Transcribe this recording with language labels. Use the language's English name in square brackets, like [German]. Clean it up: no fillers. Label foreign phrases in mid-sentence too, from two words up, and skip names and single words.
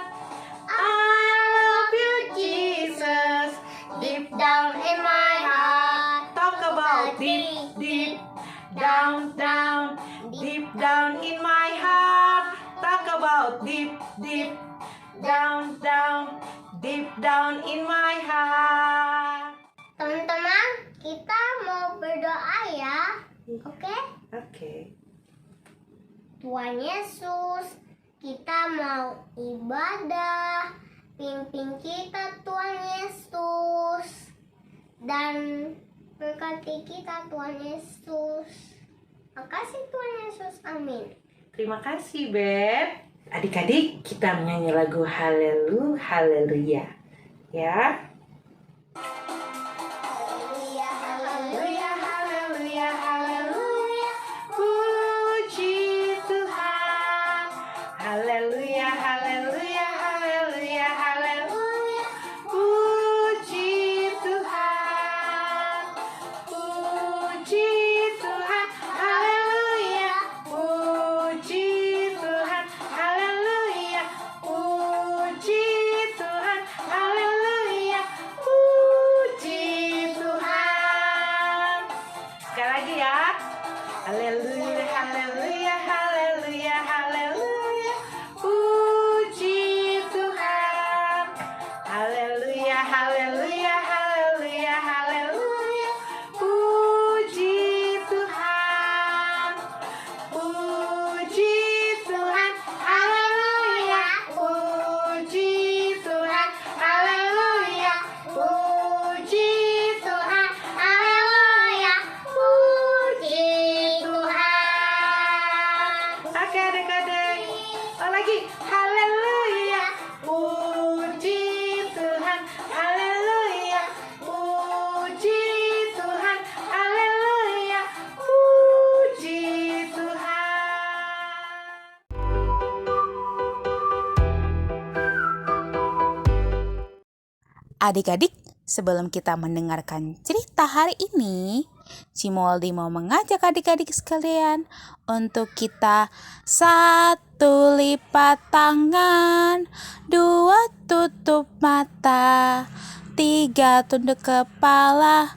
[English] I love you, Jesus, deep down in my heart. Talk about deep down, deep down in my heart. Talk about deep down, deep down in my heart. [Indonesian] Teman-teman, kita mau berdoa ya. Oke? Oke. Tuhan Yesus, kita mau ibadah. Pimpin kita Tuhan Yesus. Dan berkati kita Tuhan Yesus. Makasih Tuhan Yesus. Amin. Terima kasih, Beb. Adik-adik, kita menyanyi lagu Haleluya. Ya. Haleluya, Haleluya, haleluya, haleluya. Puji Tuhan. Haleluya, haleluya, haleluya, haleluya. Puji Tuhan. Puji Tuhan. Haleluya. Puji Tuhan. Haleluya. Puji Tuhan. Haleluya. Puji Tuhan. Sekali lagi ya. Haleluya, haleluya, haleluya, haleluya. Puji Tuhan. Haleluya, haleluya, haleluya, haleluya. Puji Tuhan. Puji Tuhan. Haleluya. Puji Tuhan. Haleluya. Puji Tuhan. haleluya. Puji Tuhan. Oke adik-adik. Oh lagi. Haleluya. Puji Tuhan. Haleluya. Puji Tuhan. Haleluya. Puji Tuhan. Adik-adik, sebelum kita mendengarkan cerita hari ini, Cimoldi mau mengajak adik-adik sekalian untuk kita 1 lipat tangan, 2 tutup mata, 3 tunduk kepala.